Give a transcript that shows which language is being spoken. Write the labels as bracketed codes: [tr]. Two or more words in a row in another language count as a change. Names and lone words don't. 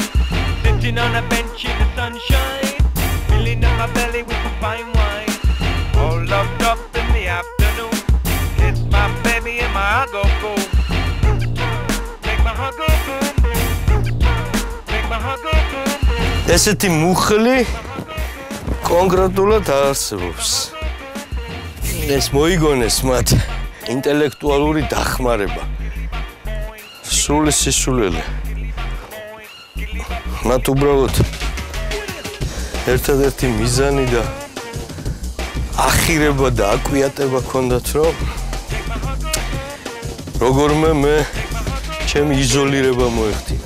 [en] Sitting on a bench in the sunshine, filling up my belly with some fine wine. All loved up in the afternoon, kiss my baby and my heart go boom. Make my heart go boom boom. Make my heart go boom boom. [ka] ესეთი მუხლი კონკრეტულად არსებობს. ეს მოიგონეს მათ ინტელექტუალური დახმარება. სრული სისულელე. მათ უბრალოდ ერთადერთი მიზანი და ახირება და აკვიატება ჰქონდათ, რომ როგორმე მე ჩემი იზოლირება მოეხდინათ.